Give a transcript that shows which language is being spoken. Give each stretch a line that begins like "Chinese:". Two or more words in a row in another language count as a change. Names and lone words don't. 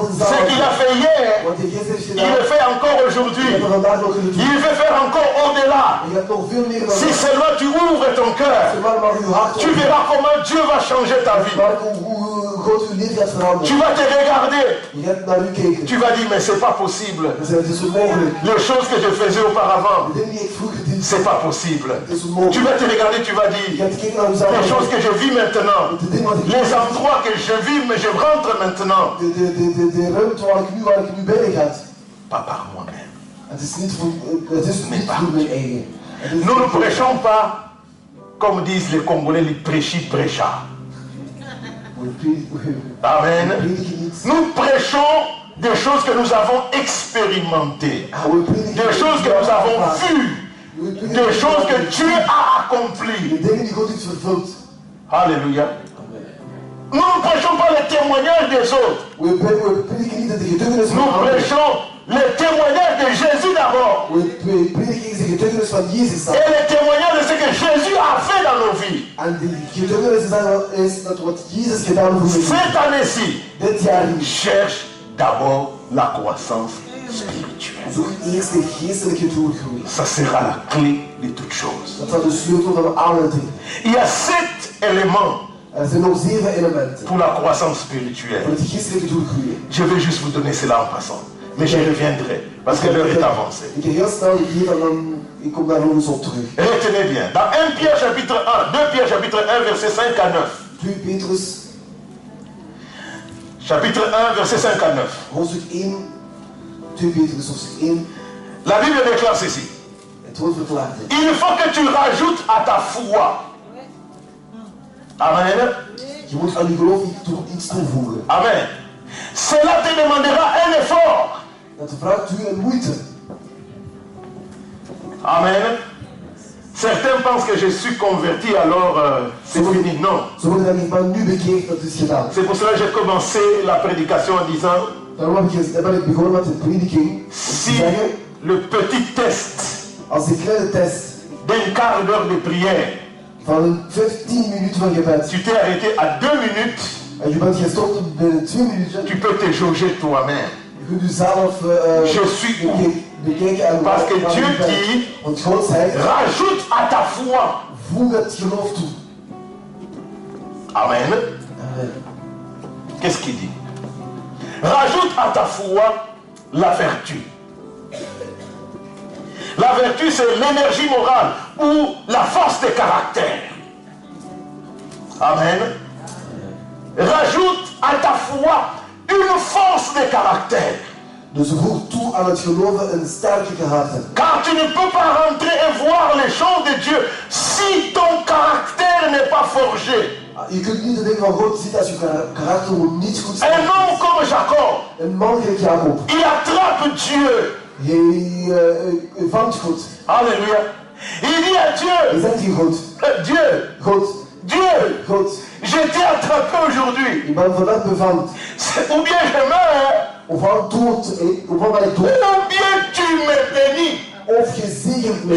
French: Ce qu'il a
Dutch: dezelfde.
French: fait hier,
Dutch: Wat hij gisteren heeft
French: il
Dutch: gedaan,
French: le fait encore
Dutch: hij
French: aujourd'hui.
Dutch: heeft er vandaag nog kunnen doen.
French: Il veut faire encore au-delà.
Dutch: Je hebt nog veel meer dan
French: Si
Dutch: dat.
French: seulement tu ouvres ton cœur,
Dutch: Zolang maar uw hart
French: tu verras comment Dieu va changer ta vie.
Dutch: maar hoe God uw leven gaat
French: Tu
Dutch: veranderen.
French: vas te regarder.
Dutch: Je gaat naar u kijken.
French: Tu vas dire, mais c'est pas possible.
Dutch: Dan zijn het is onmogelijk.
French: Les choses que je faisais auparavant,
Dutch: De dingen die ik vroeger deed,
French: c'est pas possible.
Dutch: het is
French: Tu
Dutch: onmogelijk.
French: vas te regarder, tu vas
Dutch: Je
French: dire,
Dutch: gaat kijken naar
French: les choses
Dutch: uzelf.
French: que je vis maintenant,
Dutch: De dingen wat ik
French: les endroits que je vis, mais je rentre maintenant.
Dutch: de ruimte waar ik nu binnen ga.
French: Pas par moi-même.
Dutch: Het is niet voor mijn eigen. Het is
French: Nous ne
Dutch: niet voor-
French: prêchons pas, comme disent les Congolais, les prêchis prêcha.
Dutch: we
French: Amen.
Dutch: prediken niet.
French: Nous prêchons des choses que nous avons expérimentées,
Dutch: We prediken
French: des choses que nous avons vues,
Dutch: We prediken
French: des choses que
Dutch: niet.
French: Dieu a accomplies.
Dutch: De dingen die God heeft vervuld.
French: Alléluia. Nous ne prêchons pas les témoignages des autres.
Dutch: We prediken niet de getuigenis van
French: Nous
Dutch: anderen.
French: prêchons les témoignages de Jésus d'abord.
Dutch: We prediken de getuigenis van Jezus dan.
French: Et les témoignages de ce que Jésus a fait dans nos vies.
Dutch: En de getuigenis is dat wat Jezus gedaan heeft voor mij.
French: Cette année-ci,
Dutch: Dit jaar niet.
French: cherche d'abord la croissance spirituelle.
Dutch: Zoek eerst de geestelijke doorgroei.
French: Ça sera la clé de toutes choses.
Dutch: Dat zal de sleutel van alle dingen.
French: Il y a 7 éléments
Dutch: Er zijn nog 7 elementen
French: pour la croissance
Dutch: voor
French: spirituelle.
Dutch: het geestelijke doorgroeien.
French: Je vais juste vous donner cela en passant. Mais je reviendrai parce que l'heure est avancée.
Dutch: Ik ga heel snel hier en dan ik kom daar nog eens op terug.
French: Retenez bien. Dans 1 Pierre chapitre 1, 2 Pierre chapitre 1 verset 5 à 9.
Dutch: 2 Petrus,
French: Chapitre 1 verset 5 à 9.
Dutch: hoofdstuk 1. 2 Petrus, hoofdstuk 1.
French: La Bible déclare ceci.
Dutch: Het wordt verklaard.
French: Il faut que tu rajoutes à ta foi. Amen.
Dutch: Je moet aan je geloof iets toevoegen. Amen.
French: Cela te demandera un effort.
Dutch: Dat vraagt u een moeite. Amen.
French: Certains pensent que je suis converti, alors c'est fini. Non.
Dutch: Sommigen denken, ik ben nu bekeerd, dat is gedaan.
French: C'est pour cela que j'ai commencé la prédication en disant,
Dutch: Daarom ben ik begonnen met de prediking. Om te
French: si
Dutch: zeggen,
French: le petit test
Dutch: als die kleine test
French: d'un quart d'heure de prière,
Dutch: van een 15 minuten van gebed,
French: tu t'es arrêté à 2 minutes,
Dutch: en je bent gestopt binnen 2 minuten,
French: tu peux te jauger toi-même.
Dutch: je kunt u zelf
French: Je suis où?
Dutch: bekijken en
French: Parce que
Dutch: waar
French: Dieu
Dutch: u bent.
French: dit,
Dutch: Want God zegt,
French: rajoute à ta foi.
Dutch: voeg het geloof toe.
French: Amen. Amen. Qu'est-ce qu'il dit? Rajoute à ta foi la vertu. La vertu, c'est l'énergie morale ou la force de caractère. Amen. Rajoute à ta foi une force de caractère.
Dutch: Dus voeg toe aan het geloven een sterke karakter.
French: Car tu ne peux pas rentrer et voir les choses de Dieu si ton caractère n'est pas forgé.
Dutch: Je kunt niet de dingen van God zien als je karakter niet goed
French: Un homme comme Jacob,
Dutch: Een man gelijk Jacob.
French: il attrape Dieu.
Dutch: Hij vangt God.
French: Alléluia. Il dit à Dieu,
Dutch: Hij zegt hier God.
French: Dieu,
Dutch: God.
French: Dieu,
Dutch: God.
French: je t'ai attrapé aujourd'hui.
Dutch: Ik ben vandaag bevangt.
French: Ou bien je meurs,
Dutch: Ofwel dood, ofwel ben ik dood.
French: ou bien tu me bénis.
Dutch: Of je zegent mij.